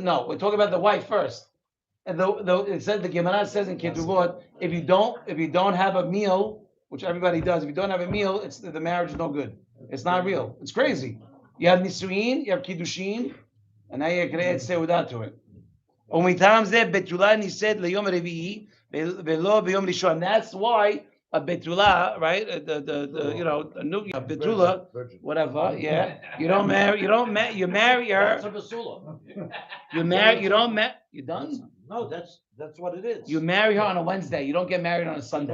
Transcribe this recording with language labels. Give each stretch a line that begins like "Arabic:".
English: No, we're talking about the wife first. And it says the Gemara says in Ketubot, if you don't have a meal, which everybody does, if you don't have a meal, the marriage is no good. It's not real. It's crazy. You have nisuin, you have kiddushin, and now you create seudah to it.
Hebrew: ומטעם זה בתולה נישאת ליום רביעי ולא ביום ראשון.
English: That's why a betula, right? A new betula, whatever. Yeah, you marry her. You done? No, that's what it is. You marry her on a Wednesday. You don't get married on a Sunday.